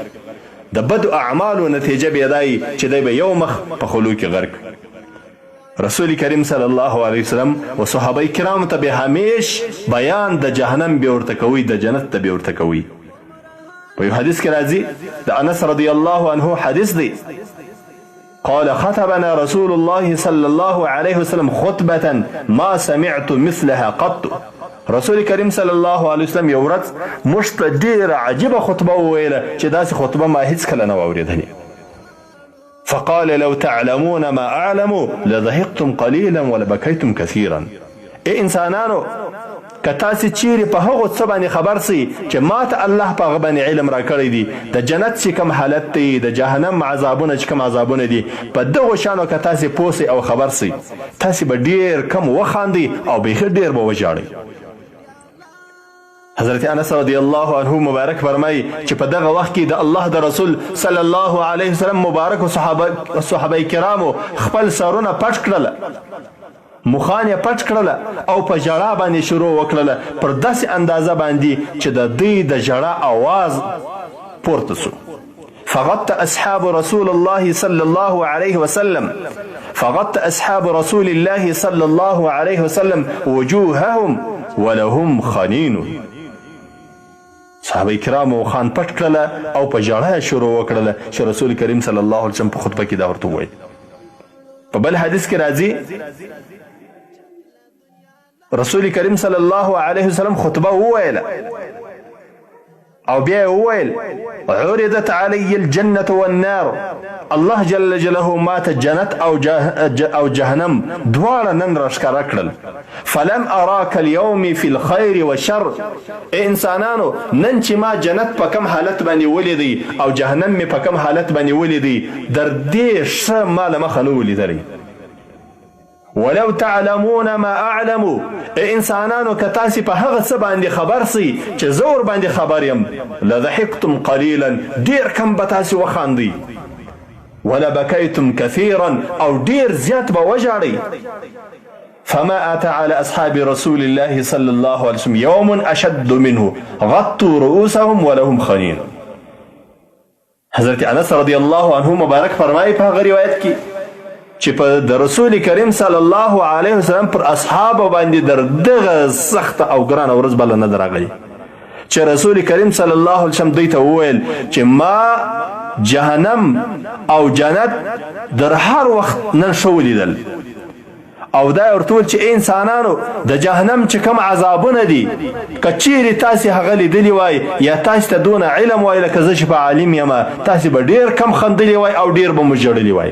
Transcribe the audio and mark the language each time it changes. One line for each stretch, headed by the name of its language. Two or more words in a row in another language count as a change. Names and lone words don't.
Pashto: د بدو اعمالو نتیجه به دا وي چې دی به یو مخ په خولو کې غرق وي. رسول کریم صلی الله علیه وسلم و صحابه کرامو ته به همیش بیان د جهنم به ورته کوي، د جنت ته به ورته کوي. په یو حدیث کې راځي د انس رضی الله عنه حدیث دی
Arabic: قال خطبنا رسول الله صلى الله عليه وسلم خطبة ما سمعت مثلها قط.
Pashto: رسول کریم صلی الله علیه وسلم یو ورځ موږ ته ډېره عجیبه خطبه وویله چې داسې خطبه ما هیڅ کله نه واورېدلې.
Arabic: فقال لو تعلمون ما أعلم لضحكتم قليلا ولبكيتم كثيرا.
Pashto: ای انسانانو که تاسې چیرې په هغو څه باندې خبر سئ چې ما ته الله په هغه باندې علم راکړی دی، د جنت چې کوم حالت دی، د جهنم عذابونه چې کوم عذابونه دي، په دغو شیانو که تاسې پوه سئ او خبر سئ تاسې به ډېر کم وخاندئ او بیخي ډېر به وژاړئ. حضرت انس رضی الله عنه مبارک فرمایي چې په دغه وخت کې د الله د رسول صلی الله علیه وسلم مبارک او صحابه کرامو خپل سرونه پټ کړل، مخان یې پټ کړل او په ژړا باندې شروع وکړله، پر داسې اندازه باندې چې د دوی د ژړا آواز پورته سو.
Arabic: فغط أصحاب رسول الله صلى الله عليه وسلم أصحاب رسول الله صلى الله عليه وسلم وجوههم ولهم خنين.
Pashto: صحابه کرامو خان پټ کړله او په ژړا شروع وکړله چې رسول کریم صلی الله علیه وسلم په خطبه کې دا ورته وویل. په بل حدیث کې راځي رسول کریم صلی الله علیه وسلم خطبه وویله او بیا وویل
Arabic: عرضت علی الجنة والنار،
Pashto: الله جل جلاله ما ته جنت او جهنم دواړه نن راښکاره کړل.
Arabic: فلم اراک اليوم فی الخیر والشر،
Pashto: انسانانو نن چې ما جنت په کم حالت باندې ولیدی او جهنم مې په کم حالت باندې ولیدی، در دې ښه ما له مخه نه ولیدلی.
Arabic: ولو تعلمون ما اعلم،
Pashto: انسانانو که تاسې په هغه څه باندې خبر سئ چې زه ور باندې خبر یم،
Arabic: لضحکتم قلیلا،
Pashto: ډیر کم به تاسې وخاندئ،
Arabic: ولبکیتم کثیرا،
Pashto: او ډیر زیات به وژاړئ.
Arabic: فما اتى على اصحاب رسول الله صلى الله عليه وسلم يوم اشد منه غطوا رؤوسهم ولهم خنين.
Pashto: حضرت انس رضی الله عنه مبارک فرمایي په هغه روایت کې چې په د رسول کریم صلی الله علیه وسلم پر اصحابو باندې در دغه سخت او ګران ورځ بل نه راغلی چې رسول کریم صلی الله علیه وسلم دوی ته وویل چې ما جهنم او جنت در هر وخت نن شو لیدل، او دا ورته ویل چې انسانانو د جهنم چې کوم عذابونه دي که چیرې تاسې هغه لیدلي وای یا تاسې ته دونه علم وای لکه زه چې په عالم یم، تاسې به ډېر کم خندلي وای او ډېر به مو ژړلي وای.